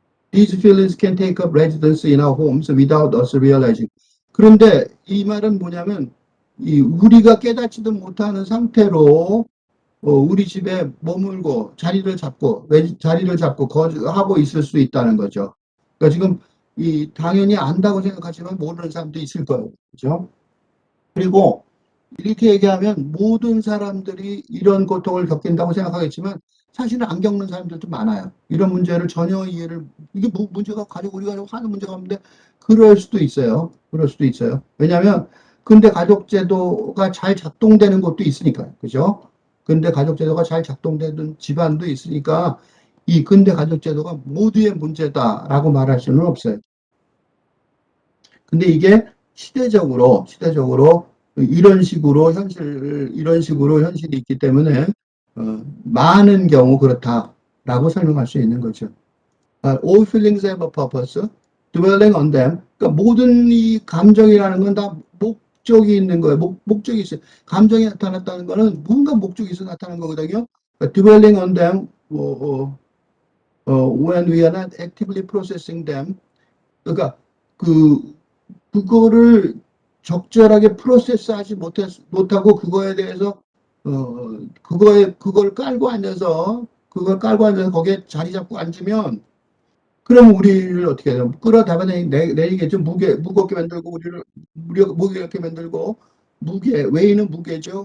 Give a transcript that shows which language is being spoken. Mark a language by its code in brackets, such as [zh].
[en] These feelings can take up residence in our homes without us realizing. [ko] 그런데 이 말은 뭐냐면 우리가 깨닫지도 못하는 상태로 우리 집에 머물고 자리를 잡고 거주하고 있을 수 있다는 거죠. 그러니까 지금 당연히 안다고 생각하지만 모르는 사람도 있을 거예요. 그죠? 그리고 이렇게 얘기하면 모든 사람들이 이런 고통을 겪는다고 생각하겠지만 사실은 안 겪는 사람들도 많아요. 이런 문제를 전혀 이게 문제가 우리가 하는 문제가 없는데 그럴 수도 있어요. 그럴 수도 있어요. 왜냐하면 근대 가족제도가 잘 작동되는 곳도 있으니까요. 그죠? 근대 가족제도가 잘 작동되는 집안도 있으니까 이 근대 가족제도가 모두의 문제다라고 말할 수는 없어요. 근데 이게 시대적으로 이런 식으로 현실이 있기 때문에 많은 경우 그렇다라고 설명할 수 있는 거죠. [en] All feelings have a purpose. Dwelling on them. [ko] 그러니까 모든 이 감정이라는 건 다 목적이 있는 거예요. 목적이 있어요. 감정이 나타났다는 거는 뭔가 목적이 있어 나타난 거거든요. [en] 그러니까 dwelling on them, when we are not actively processing them. [ko] 그러니까 그거를 적절하게 프로세스하지 못하고 그거에 대해서 그걸 깔고 앉아서 거기에 자리 잡고 앉으면 그럼 우리를 어떻게 해요? 끌어다가 내리겠죠. 무겁게 만들고 무게롭게 만들고 외인은 무게죠.